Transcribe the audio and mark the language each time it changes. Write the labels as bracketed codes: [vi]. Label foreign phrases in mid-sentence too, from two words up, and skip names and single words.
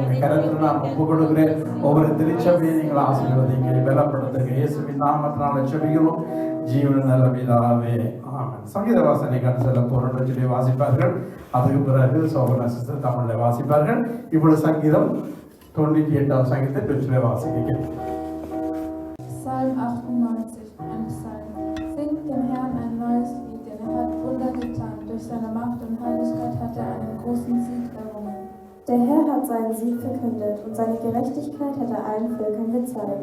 [ta] உங்களுடைய கருத்தில் நான் ஒப்புக் கொடுக்கிறேன். ஒவ்வொரு திருச்சபையை நீங்கள் ஆசீர்வதிங்க, பலப்படுத்துங்க. இயேசுவின் நாமத்தினால செபிக்கிறோம் ஜீவன நல்ல பிதாவே. ஆமென். சங்கீத வாசனை கண்டு செல்ல போறோம் சொல்லி வாசிப்பார்கள். அதுக்கு பிறகு சோபனா சிஸ்டர் தமிழில் வாசிப்பார்கள். இப்பொழுது சங்கீதம் 98 சங்கீதத்தை டச்சில் வாசிக்க. [de] Psalm 98, ein Psalm. Singt dem Herrn ein neues Lied, denn er hat Wunder getan. Durch seine Macht und Heiligkeit hat er einen großen Sieg errungen. Der Herr hat seinen Sieg verkündet und seine Gerechtigkeit hat er allen Völkern gezeigt.